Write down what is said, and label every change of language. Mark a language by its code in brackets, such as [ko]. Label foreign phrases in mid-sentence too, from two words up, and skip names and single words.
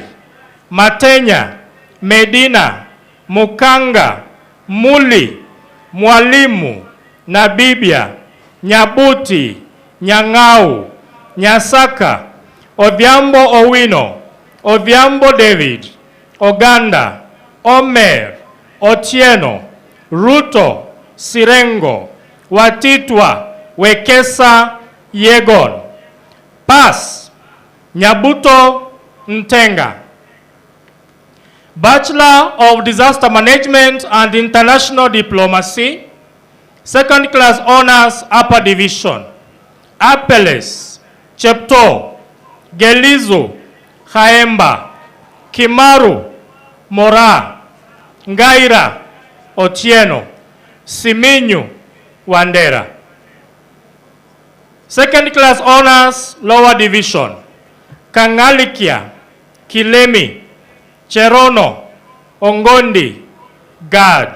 [en] Matenya, Medina, Mukanga, Muli, Mwalimu, Nabibia, Nyabuti, Nyang'au, Nyasaka, Odhiambo Owino, Odhiambo David, Oganda, Omer, Otieno, Ruto, Sirengo, Watitwa, Wekesa, Yegon. Pass, Nyabuto Ntenga. Bachelor of Disaster Management and International Diplomacy, Second Class Honors, Upper Division, Apeles, Chepto, Gelizo, Haemba, Kimaru, Mora, Ngaira, Otieno, Siminyu, Wandera. Second Class Honors, Lower Division, Kangalikia, Kilemi, Cherono, Ongondi, Gad.